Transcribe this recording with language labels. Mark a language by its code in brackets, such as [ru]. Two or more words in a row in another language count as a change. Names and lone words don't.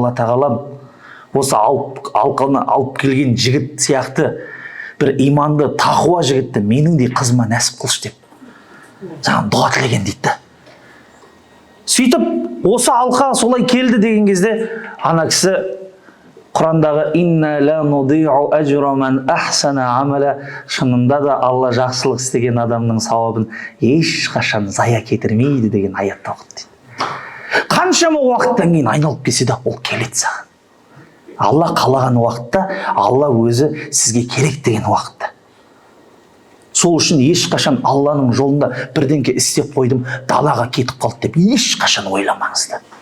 [kk] Я Алла тағалам, осы алып келген жігіт сияқты бір иманды, тақуа жігітті меніңдей қызыма нәсіп қылшы деп саған дұға тілеген дейді. Сөйтіп осы алқа солай келді деген кезде ана кісі Құрандағы [ar] إنا لا نضيع أجر من أحسن عملا, [kk] шынында да Алла жақсылық істеген адамның сауабын ешқашан зая кетірмейді деген аятты оқыды дейді. Қаншама уақыттан кейін айналып келсе де ол келеді саған. Алла қалаған уақытта, Алла өзі сізге керек деген уақытта. Сол үшін ешқашан Алланың жолында бірдеңке істеп қойдым, далаға кетіп қалды деп ешқашан ойламаңызды.